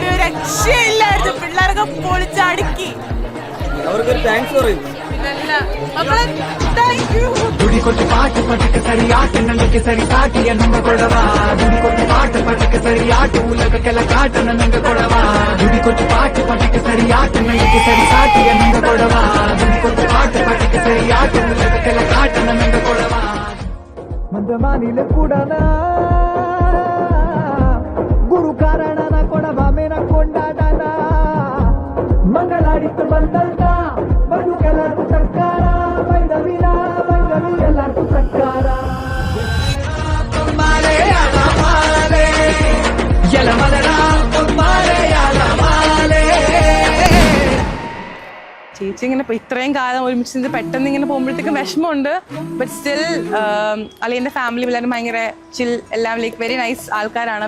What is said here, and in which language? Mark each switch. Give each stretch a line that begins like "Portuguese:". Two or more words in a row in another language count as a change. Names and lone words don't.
Malayalam: രക്ഷയില്ലായിരുന്നു. പിള്ളേരൊക്കെ പൊളിച്ചടുക്കി. അവർക്കൊരു താങ്ക്സ് പറയും.
Kodava: ದುಡಿಕೊಟ್ಟು ಪಾಠ ಪಟಕ ಸರಿ ಆಟ ನನಗೆ ಸರಿ ಸಾಟಿಯ ನಂಗ ಕೊಡವ ದುಡಿಕೊಟ್ಟು ಪಾಠ ಪಟಕ ಸರಿ ಆಟ ಉಲಗಕ್ಕೆಲ್ಲ ಕಾಟ ನಂಗ ಕೊಡವ ದುಡಿಕೊಟ್ಟು ಪಾಠ ಪಟಕ ಸರಿ ಆಟ ನನಗೆ ಸರಿ ಸಾಟಿಯ ನಂಗ ಕೊಡವ ದುಡಿಕೊಟ್ಟು ಪಾಠ ಪಟಕ ಸರಿ ಆಟ ಉಲಗಕ್ಕೆಲ್ಲ ಕಾಟ ನಂಗ ಕೊಡವ ಮಂದ ಮಾನಿಲ ಕೂಡನ ಗುರು ಕಾರಣನ ಕೊಡವ ಮೇನ ಕೊಂಡಾಡನ ಮಂಗಳಾಡಿತ್ತು ಬಂದಂತ ಬದುಕೆಲ್ಲರೂ ಸರ್ಕಾರ ವೈದವಿನ ಎಲ್ಲರೂ ಸರ್ಕಾರ
Malayalam: ചേച്ചി ഇങ്ങനെ ഇത്രയും കാലം ഒരുമിച്ച് പെട്ടെന്ന് ഇങ്ങനെ പോകുമ്പോഴത്തേക്കും വിഷമമുണ്ട്.
English: but still
Malayalam: അളിയന്റെ ഫാമിലി എല്ലാവരും ഭയങ്കര ചിൽ, എല്ലാം
English: like very nice
Malayalam: ആൾക്കാരാണ്.